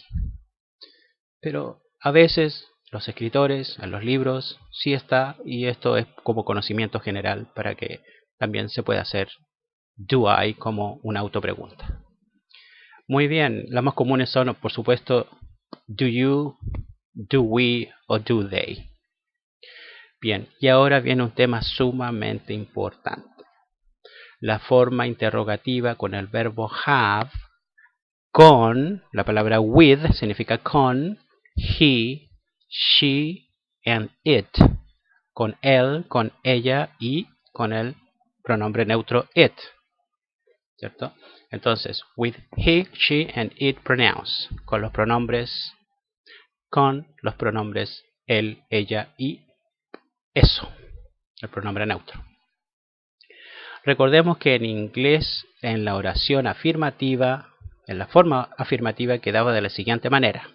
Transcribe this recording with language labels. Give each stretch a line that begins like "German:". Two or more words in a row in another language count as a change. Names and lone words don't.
Spanish: Pero a veces los escritores en los libros sí está, y esto es como conocimiento general para que también se pueda hacer
English: do I
Spanish: como una autopregunta. Muy bien, las más comunes son, por supuesto,
English: do you, do we o do they.
Spanish: Bien, y ahora viene un tema sumamente importante. La forma interrogativa con el verbo have, con, la palabra with significa con,
English: he, she, and it.
Spanish: Con él, con ella y con el pronombre neutro it. ¿Cierto? Entonces,
English: with he, she, and it pronouns.
Spanish: Con los pronombres él, ella y eso. El pronombre neutro. Recordemos que en inglés, en la oración afirmativa, en la forma afirmativa quedaba de la siguiente manera.